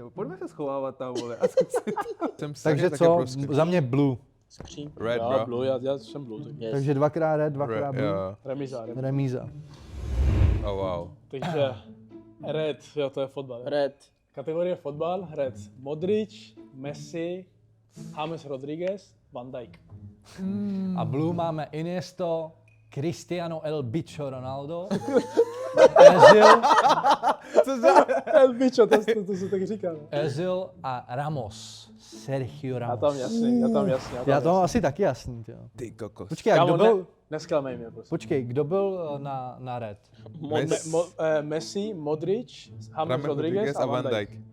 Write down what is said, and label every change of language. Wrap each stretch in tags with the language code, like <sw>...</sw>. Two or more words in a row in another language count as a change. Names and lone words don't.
<cs>Pojďme se schovávat tam, vole, a zkusit. Jsem Takže taky co? pro skříň. Za mě blue. Skříň. Red, Já bro. blue, já jsem blue, tak Yes. Takže dvakrát red, dvakrát blue. Jo. remíza. Remíza.</cs> <en>Oh, wow.</en> <cs>Takže red, jo, to je fotbal. Red. Kategorie fotbal, red. Modric, Messi, James Rodriguez, Van Dijk. A blue máme Iniesta, Cristiano El Bicho Ronaldo, El bicho, to se tak říká. Ne? Özil a Ramos. Sergio Já Ramos. tam jasný, já tam jasný. Já to mám asi taky jasný, jo. Ty kokos. Počkej, a Kámo, kdo byl, nesklamej mě, prosím. počkej, kdo byl na red? Messi, Modric, James Rames Rodriguez a Van Dijk.</cs>